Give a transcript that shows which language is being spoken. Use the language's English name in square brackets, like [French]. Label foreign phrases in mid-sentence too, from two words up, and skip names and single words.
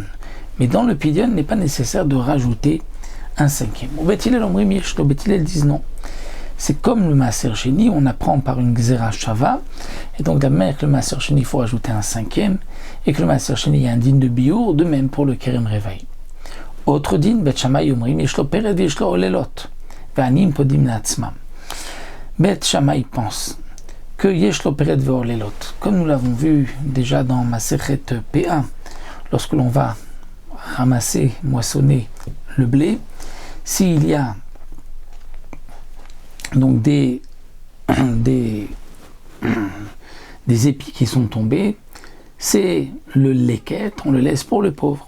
[French] Mais dans le pidyon, il n'est pas nécessaire de rajouter un cinquième. Ou [Hebrew] בית הלל אומרים יש לו, [French] Bet Hillel disent non. C'est comme le [Hebrew] מעשר שני, [French] on apprend par une [Hebrew] גזירה שווה, [French] et donc de la même que le [Hebrew] מעשר שני, [French] il faut rajouter un cinquième, et que le [Hebrew] מעשר שני, [French] il y a un din de biour, de même pour le [Hebrew] כרם רבעי. [French] Autre din, [Hebrew] בית שמאי אומרים יש לו פרט יש לו עוללות והעניים פודים לעצמם. [French] Bet Shammai pense que [Hebrew] יש לו פרט ועוללות, [French] comme nous l'avons vu déjà dans Masechet P1, lorsque l'on va ramasser, moissonner le blé, s'il y a donc des épis qui sont tombés, c'est le leket, on le laisse pour le pauvre.